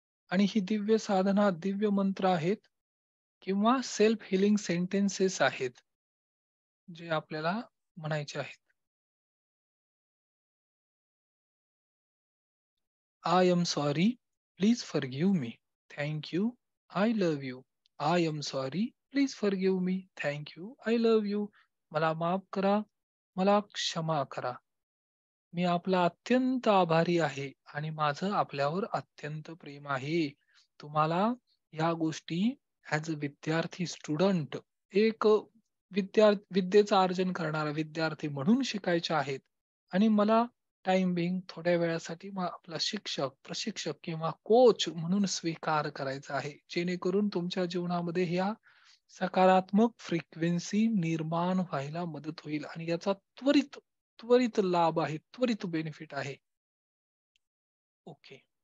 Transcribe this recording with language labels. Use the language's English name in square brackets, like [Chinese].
[Marathi] आणि ही दिव्य साधना, दिव्य मंत्र आहेत किंवा सेल्फ हिलिंग सेंटेन्सेस आहेत जे आपल्याला म्हणायचे आहेत. [English] I am sorry, please forgive me. Thank you, I love you. I am sorry, please forgive me. Thank you, I love you. [Marathi] मला माफ करा, मला क्षमा करा. मी आपला अत्यंत आभारी आहे आणि माझं आपल्यावर अत्यंत प्रेम आहे. तुम्हाला या गोष्टी ॲज अ विद्यार्थी स्टुडंट, एक विद्येचं अर्जन करणारा विद्यार्थी म्हणून शिकायच्या आहेत आणि मला टाइम बिंग थोड्या वेळासाठी आपला शिक्षक, प्रशिक्षक किंवा कोच म्हणून स्वीकार करायचा आहे, जेणेकरून तुमच्या जीवनामध्ये ह्या सकारात्मक फ्रिक्वेन्सी निर्माण व्हायला मदत होईल आणि याचा त्वरित त्वरित लाभ आहे, त्वरित बेनिफिट आहे. ओके.